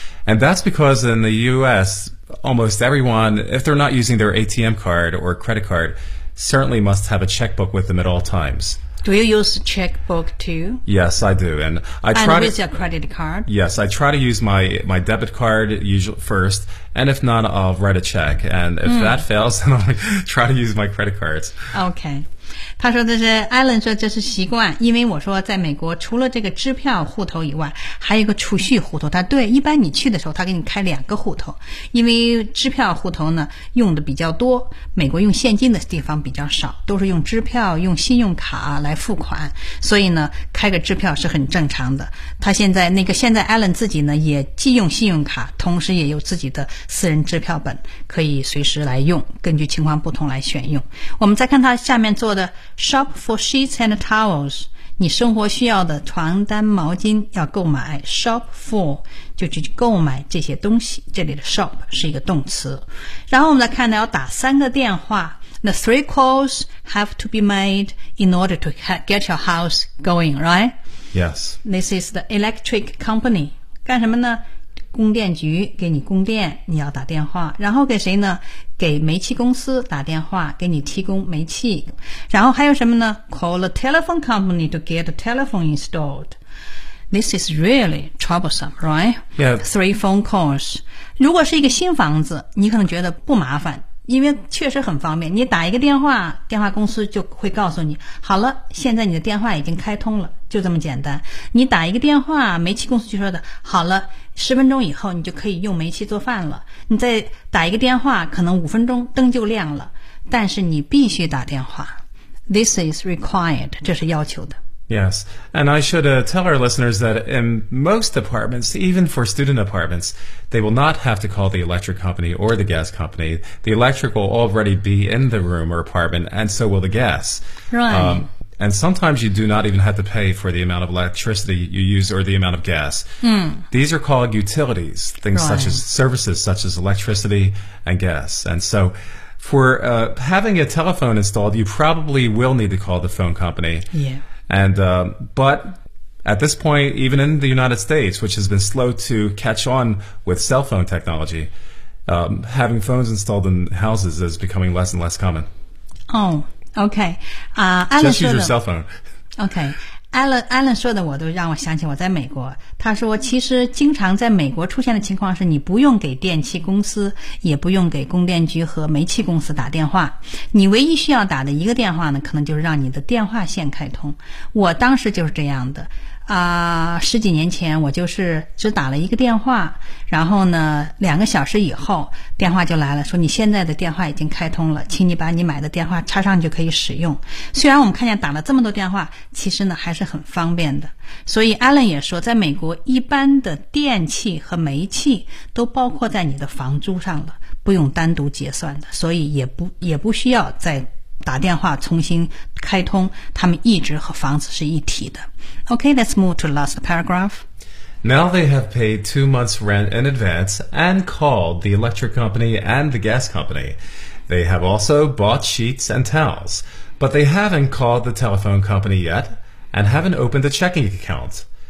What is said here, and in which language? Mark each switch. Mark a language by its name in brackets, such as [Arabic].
[English] And that's because in the U.S., almost everyone, if they're not using their ATM card or credit card, certainly must have a checkbook with them at all times. Do you use checkbook too? Yes, I do. And with your credit card? Yes, I try to use my debit card usually first. And if not, I'll write a check. And if that fails, then I'll try to use my credit cards. Okay. [Chinese] 他说这是 Alan 说这是习惯，因为我说在美国除了这个支票户头以外，还有一个储蓄户头。他对，一般你去的时候他给你开两个户头，因为支票户头呢用的比较多，美国用现金的地方比较少，都是用支票用信用卡来付款，所以呢开个支票是很正常的。他现在 Alan 自己呢也既用信用卡，同时也有自己的私人支票本，可以随时来用，根据情况不同来选用。我们再看他下面做的 [English] Shop for sheets and towels， [Chinese] 你生活需要的床单毛巾要购买。 Shop for 就去购买这些东西，这里的 shop 是一个动词。然后我们来看呢，要打三个电话。 [English] The three calls have to be made in order to get your house going, right? Yes. This is the electric company. [Chinese] 干什么呢？供电局给你供电，你要打电话。然后给谁呢？给煤气公司打电话，给你提供煤气。然后还有什么呢？ [English] Call the telephone company to get the telephone installed. This is really troublesome, right? Yeah. Three phone calls. [Chinese] 如果是一个新房子，你可能觉得不麻烦，因为确实很方便，你打一个电话，电话公司就会告诉你，好了，现在你的电话已经开通了，就这么简单。你打一个电话，煤气公司就说的，好了，十分钟以后你就可以用煤气做饭了。你再打一个电话，可能五分钟灯就亮了，但是你必须打电话。 [English] This is required， [Chinese] 这是要求的。 [English] Yes, and I should tell our listeners that in most apartments, even for student apartments, they will not have to call the electric company or the gas company. The electric will already be in the room or apartment, and so will the gas. Right. And sometimes you do not even have to pay for the amount of electricity you use or the amount of gas. These are called utilities, things such as electricity and gas. And so for having a telephone installed, you probably will need to call the phone company. Yeah. And, but At this point, even in the United States, which has been slow to catch on with cell phone technology, having phones installed in houses is becoming less and less common. Oh, okay. Alan Just use your cell phone. Okay. [Chinese] Alan 说的我都让我想起我在美国，他说其实经常在美国出现的情况是你不用给电器公司，也不用给供电局和煤气公司打电话，你唯一需要打的一个电话呢，可能就是让你的电话线开通。我当时就是这样的十几年前我就是只打了一个电话，然后呢两个小时以后电话就来了，说你现在的电话已经开通了，请你把你买的电话插上就可以使用。虽然我们看见打了这么多电话，其实呢还是很方便的。所以 Alan 也说在美国一般的电器和煤气都包括在你的房租上了，不用单独结算的，所以也不需要再打电话重新开通，他们一直和房子是一体的。 [English] Okay, let's move to the last paragraph. Now they have paid 2 months' rent in advance and called the electric company and the gas company. They have also bought sheets and towels, but they haven't called the telephone company yet and haven't opened a checking account.